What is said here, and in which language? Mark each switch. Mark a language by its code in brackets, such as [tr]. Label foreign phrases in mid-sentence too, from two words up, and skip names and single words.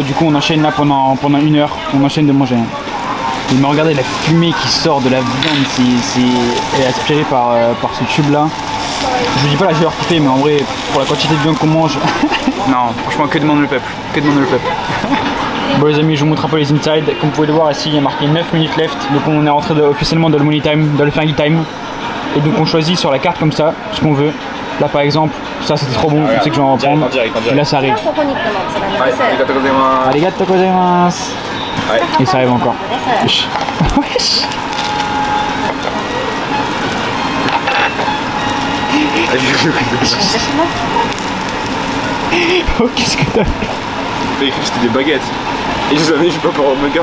[fr] Du coup on enchaîne là pendant 1 heure, on enchaîne de manger. Mais regardez la fumée qui sort de la viande, elle est aspirée par ce tube là. Je vous dis pas là j'ai leur kiffé, mais en vrai pour la quantité de viande qu'on mange. Non franchement que demande le peuple, que demande le peuple. Bon les amis, je vous montre un peu les inside. Comme vous pouvez le voir ici, il y a marqué [en] 9 minutes left. [fr] Donc on est rentré officiellement dans le [en] money time, [fr] dans le [en] Fergie time. [fr] Et donc on choisit sur la carte comme ça ce qu'on veut. Là par exemple, ça c'était trop bon, je sais que je vais en prendre. Et là ça arrive. [ja] ありがとうございます. [fr] Et ça arrive encore. Wesh. Wesh. Oh qu'est-ce que t'as fait? J'ai cru que c'était des baguettes. Et je vous avais dit, je peux pas pour Omega.